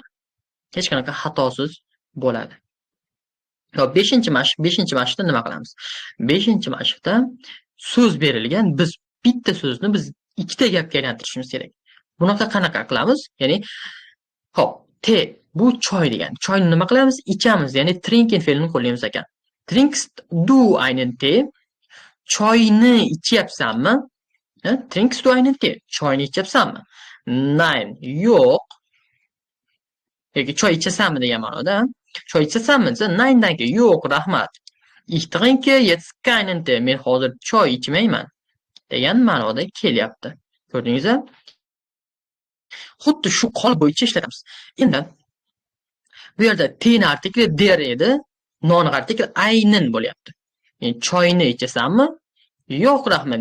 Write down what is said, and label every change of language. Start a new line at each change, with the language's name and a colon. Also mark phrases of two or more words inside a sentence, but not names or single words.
Uzbek: Hech qanaqa xatosiz bo'ladi. Hop, 5-chi mashqda nima qilamiz? 5-mashqda so'z berilgan, biz bitta so'zni biz ikkita gapga aylantirishimiz kerak. Bunaqa qanaqa qilamiz? Ya'ni hop, bu choy degan. Choyni nima qilamiz? Ichamiz, ya'ni trinken fe'lini qo'llaymiz ekan.
German: Trinkst du einen Tee?
Uzbek: Choyni ichyapsanmi?
German: Trinkst du einen Tee?
Uzbek: Choyni ichyapsanmi? Nein, yo'q. Yoki choy ichasanmi degan ma'noda. Choy ichasanmi desa,
German: nein danke,
Uzbek: yo'q, rahmat.
German: Ich trinke jetzt keinen Tee.
Uzbek: Men hozir choy ichmayman degan ma'noda kelyapti. Ko'rdingizmi? Xuddi shu qolip bo'yicha ishlatamiz. Endi bu yerda T'ni artikli der edi, nonning artikli aynin bo'lyapti. Men choyni ichasanmi? Yo'q, rahmat.